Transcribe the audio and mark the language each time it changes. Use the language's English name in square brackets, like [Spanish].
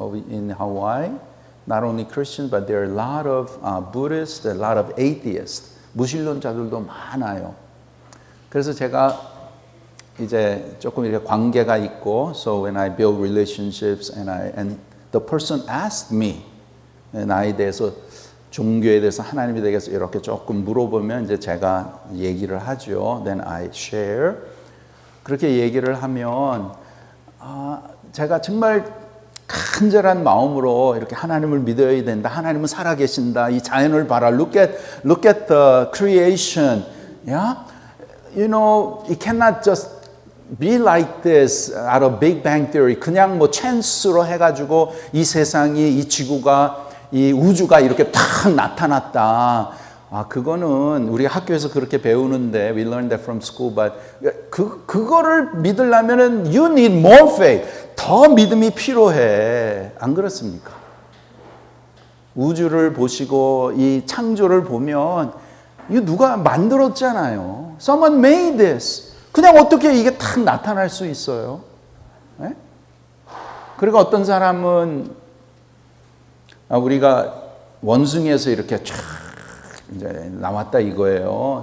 [English] In Hawaii, not only Christians, but there are a lot of Buddhists, a lot of atheists. [Korean] 무신론자들도 많아요. 그래서 제가 이제 조금 이렇게 관계가 있고, [English] so when I build relationships and the person asked me [Korean] 나에 대해서 종교에 대해서 하나님에 대해서 이렇게 조금 물어보면 이제 제가 얘기를 하죠. [English] Then I share. [Korean] 그렇게 얘기를 하면 제가 정말 간절한 마음으로 이렇게 하나님을 믿어야 된다. 하나님은 살아계신다. 이 자연을 봐라. [English] Look at the creation. Yeah? It cannot just be like this out of Big Bang Theory. [Korean] 그냥 뭐 찬스로 해가지고 이 세상이, 이 지구가, 이 우주가 이렇게 탁 나타났다. 그거는 우리가 학교에서 그렇게 배우는데 [English] we learned that from school, but [Korean] 그거를 믿으려면은 [English] you need more faith. [Korean] 더 믿음이 필요해. 안 그렇습니까? 우주를 보시고 이 창조를 보면 이거 누가 만들었잖아요. [English] Someone made this. [Korean] 그냥 어떻게 이게 탁 나타날 수 있어요? 네? 그리고 어떤 사람은 우리가 원숭이에서 이렇게 쫙 이제 나왔다 이거예요.